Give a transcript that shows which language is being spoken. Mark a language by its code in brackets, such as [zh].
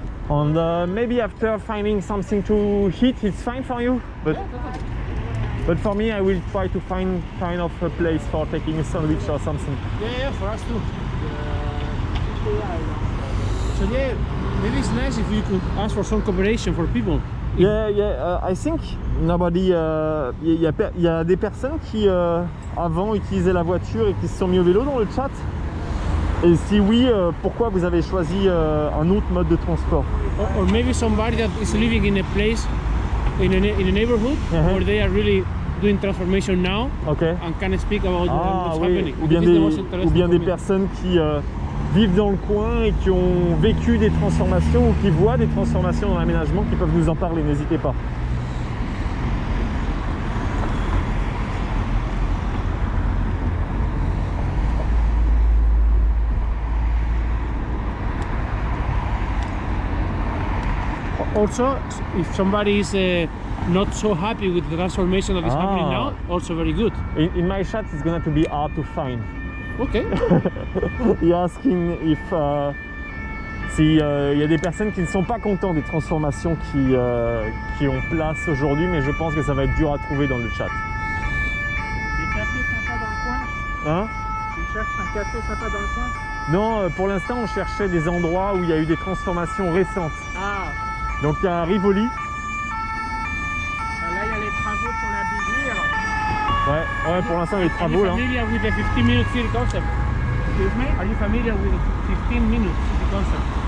[en] And maybe after finding something to eat, it's fine for you. But for me, I will try to find kind of a place for taking a sandwich or something. Yeah, for us too. So yeah, maybe it's nice if you could ask for some cooperation for people. Yeah, I think nobody. [fr] Il y a des personnes qui avant utilisaient la voiture et qui se sont mis au vélo dans le chat. Et si oui, pourquoi vous avez choisi un autre mode de transport? [en] Or maybe somebody that is living in a place, in a neighborhood, where they are really doing transformation now, Okay. and can speak about what's happening. [fr] Ou bien [en] This is the most interesting [fr] des [en] for me. [fr] personnes qui vivent dans le coin et qui ont vécu des transformations ou qui voient des transformations dans l'aménagement, qui peuvent nous en parler, n'hésitez pas. [en] Also, if somebody is not so happy with the transformation that is happening now, also very good. In my chat, it's going to be hard to find. Okay. You're asking if [fr] si y a des personnes qui ne sont pas contents des transformations qui ont place aujourd'hui, mais je pense que ça va être dur à trouver dans le chat. Des cafés sympas dans le coin? Hein? Tu cherches un café sympa dans le coin? Non, pour l'instant, on cherchait des endroits où il y a eu des transformations récentes. Ah, Donc il y a Rivoli. là il y a les travaux sur la Biguire. Ouais, pour l'instant, les [en] Are [fr] travaux [en] you [fr] là. [en] familiar with the 15-minute city concept? Excuse me? Are you familiar with the 15-minute city concept?